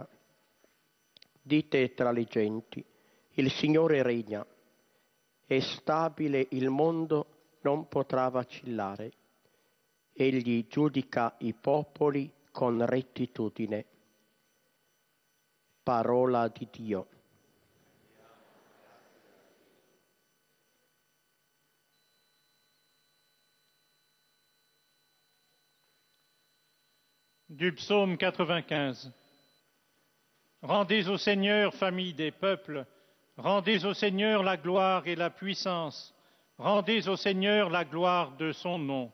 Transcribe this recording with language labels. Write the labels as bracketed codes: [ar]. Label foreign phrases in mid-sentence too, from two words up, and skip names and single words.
[it] Dite tra le genti, il Signore regna, è stabile il mondo, non potrà vacillare. Egli giudica i popoli con rettitudine. Parola di Dio. [fr] Du psaume 95. Rendez au Seigneur, famille des peuples, rendez au Seigneur la gloire et la puissance, rendez au Seigneur la gloire de son nom.